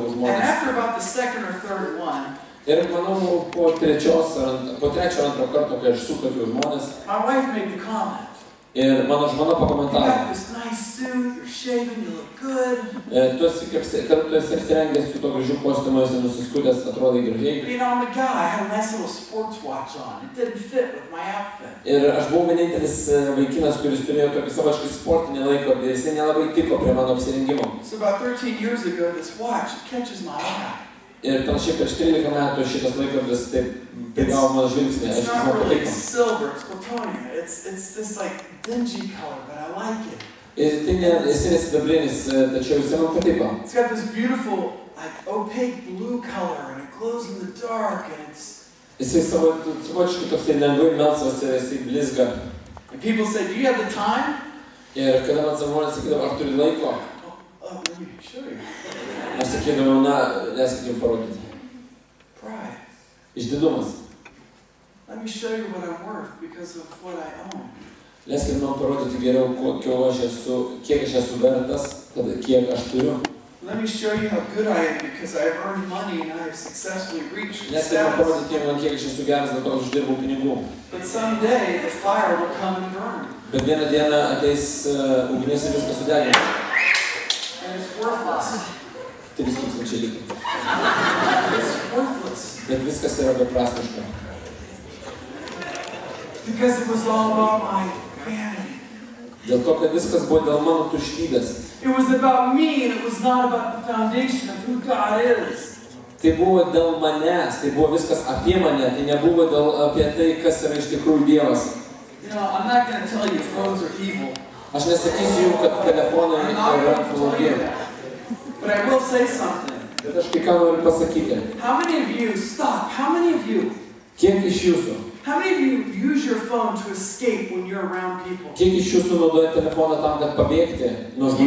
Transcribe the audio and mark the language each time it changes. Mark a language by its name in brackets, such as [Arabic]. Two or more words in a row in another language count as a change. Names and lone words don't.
[English] And [Lithuanian] žmonės. [English] after about the second or third one, [Lithuanian] Ir manau, po trečio ar antro karto, kai aš sutuokiau žmonės, [English] my wife made the comment. [Lithuanian] ir mano žmona [English] You [Lithuanian] pakomentavo, [English] got this nice suit, you're shaven, you look good. [Lithuanian] tu esi apsirengęs su to gražiu kostiumu, esi nusiskutęs, atrodai gražiai. [English] You know, I'm a guy, I had a nice little sports watch on. It didn't fit with my outfit. [Lithuanian] Ir aš buvau vienintelis vaikinas, kuris turėjo tokį savaškai sportinį laikrodį ir jisai nelabai tiko prie mano apsirengimo. [English] So about 13 years ago, this watch, it catches my eye. [Lithuanian] Ir panašiai prieš 13 metų šitas laikrodis taip prigavo mano žvilgsnį, [English] It's [Lithuanian] aš [English] not [Lithuanian] man [English] really [Lithuanian] patiko. [English] silver, it's plutonium. It's this like dingy color, but I like it. [Lithuanian] Ir tai esi nesidabrinis, tačiau jisai man patiko. [English] It's got this beautiful like opaque blue color and it glows in the dark and it's... [Lithuanian] Jisai savotiškai toksai lengvai melsvas ir jisai blizga. [English] And people say, do you have the time? [Lithuanian] Ir kada man žmonės sakydavo, ar turi laiko, [English] Oh, let me show you. [Lithuanian] aš sakydavau, na, leiskit jums parodyti. [English] Pride. [Lithuanian] Išdidumas. [English] Let me show you what I'm worth because of what I own. [Lithuanian] Leiskit man parodyti geriau, kiek aš esu vertas, kiek aš turiu. [English] Let me show you how good I am because I've earned money and I've successfully reached [Lithuanian] Leiskit man [English] status. [Lithuanian] parodyti, kiek aš esu geras, dėl to aš uždirbau pinigų. [English] But someday the fire will come and burn. [Lithuanian] Bet vieną dieną ateis ugnis ir viskas sudegins. [English] And it's worthless. [Lithuanian] 3000 litų. [English] It's worthless. [Lithuanian] Bet viskas yra beprasmiška. [English] Because it was all about my vanity. [Lithuanian] Dėl to, kad viskas buvo dėl mano tuštybės. [English] It was about me and it was not about the foundation of who God is. [Lithuanian] Tai buvo dėl manęs, tai buvo viskas apie mane, tai nebuvo apie tai, kas yra iš tikrųjų Dievas. [English] You know, I'm not going to tell you phones are evil. [Lithuanian] Aš nesakysiu jums, kad telefonai [English] I'm not [Lithuanian] yra [English] going to tell you [Lithuanian] blogi. [English] that. But I will say something. [Lithuanian] Bet aš kai ką noriu pasakyti. [English] How many of you, stop, how many of you, [Lithuanian] Kiek iš jūsų? [English] how many of you use your phone to escape when you're around people? [Lithuanian] Kiek iš jūsų naudoja telefoną tam, kad pabėgti nuo žmonių,